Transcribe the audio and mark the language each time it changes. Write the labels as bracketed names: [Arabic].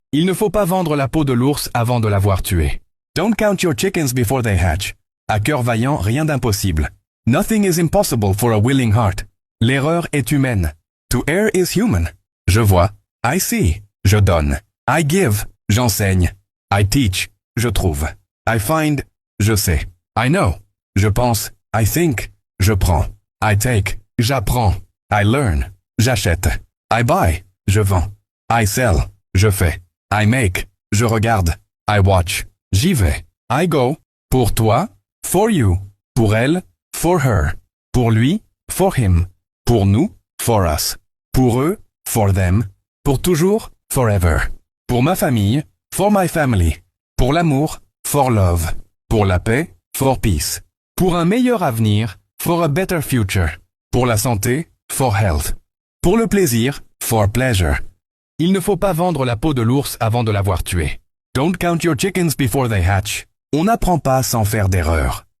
[French] Il ne faut pas vendre la peau de l'ours avant de l'avoir tué. [English] Don't count your chickens before they hatch. [French] À cœur vaillant, rien d'impossible. [English] Nothing is impossible for a willing heart. [French] L'erreur est humaine. [English] To err is human. [French] Je vois. [English] I see. [French] Je donne. [English] I give. [French] J'enseigne. [English] I teach. [French] Je trouve. [English] I find. [French] Je sais. [English] I know. [French] Je pense. [English] I think. [French] Je prends. [English] I take. [French] J'apprends. [English] I learn. [French] J'achète. [English] I buy. [French] Je vends. [English] I sell. [French] Je fais. [English] I make. [French] Je regarde. [English] I watch. [French] J'y vais. [English] I go. [French] Pour toi. [English] For you. [French] Pour elle. [English] For her. [French] Pour lui. [English] For him. [French] Pour nous. [English] For us. [French] Pour eux. [English] For them. [French] Pour toujours. [English] Forever. [French] Pour ma famille. [English] For my family. [French] Pour l'amour. [English] For love. [French] Pour la paix. [English] For peace. [French] Pour un meilleur avenir. [English] For a better future. [French] Pour la santé. [English] For health. [French] Pour le plaisir. [English] For pleasure. [French] Il ne faut pas vendre la peau de l'ours avant de l'avoir tué. [English] Don't count your chickens before they hatch. [French] On n'apprend pas sans faire d'erreurs.